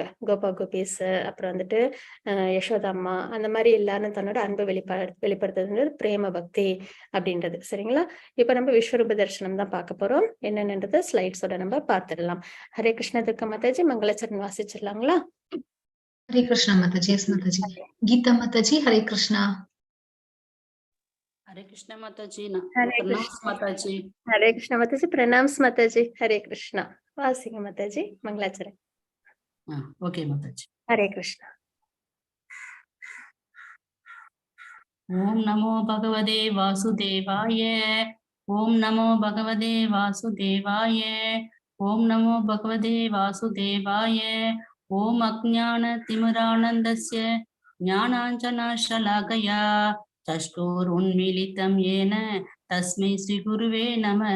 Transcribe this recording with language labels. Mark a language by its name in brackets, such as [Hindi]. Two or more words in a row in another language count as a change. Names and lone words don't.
[Tamil] கோபா கோபீஸ், அப்புறம் யசோதா அம்மா, அந்த மாதிரி எல்லாரும் தன்னோட அன்பை வெளிப்படுத்துறது பிரேம பக்தி அப்படின்றது சரிங்களா? இப்ப நம்ம விஸ்வரூப தரிசனம் தான் பார்க்க போறோம். என்னென்னது ஸ்லைட்ஸோட நம்ம பார்த்துடலாம். ஹரே கிருஷ்ண துர்கா மாதாஜி, மங்களச்சரண் வாசிச்சிடலாங்களா? ஹரே கிருஷ்ணா மாதாஜி. எஸ் மாதாஜி. கீதா மாதாஜி, ஹரே கிருஷ்ணா. [Hindi] हरे कृष्णा माता जी ना प्रणाम माता जी. हरे कृष्णा माता जी, प्रणाम माता जी. हरे कृष्णा वासिंग माता जी, मंगलाचरण. ओके माता जी. हरे कृष्णा. [Sanskrit] ओम नमो भगवते वासुदेवाय. ओम नमो भगवते वासुदेवाय. ओम नमो भगवते वासुदेवाय. ओम अज्ञान तिमिरानन्दस्य ज्ञानाञ्जनशलाकया चक्षुरुन्मीलितं येन तस्मै श्रीगुरुवे नमः.